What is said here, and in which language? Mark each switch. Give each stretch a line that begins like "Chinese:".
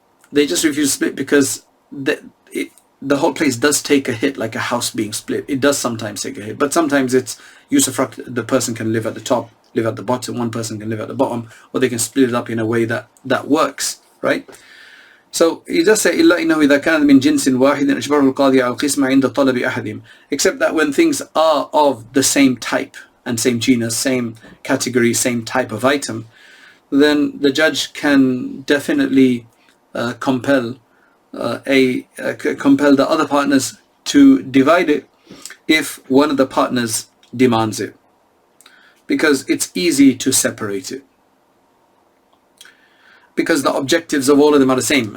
English: They just refuse to split because the whole place does take a hit, like a house being split. It does sometimes take a hit, but sometimes it's usufruct. The person can live at the top, live at the bottom, one person can live at the bottom, or they can split it up in a way that works, right? So he does say,
Arabic: إِلَّا إِنَّهُ إِذَا كَانَ مِنْ جِنْسٍ وَاحِدٍ أَجْبَرُ الْقَاضِي عَلَى الْقِسْمَ عِنْدَ طَلَبِ أَحَدِهِمْ.
English: Except that when things are of the same type and same genus, same category, same type of item, then the judge can definitely compel the other partners to divide it if one of the partners demands it, because it's easy to separate it, because the objectives of all of them are the same.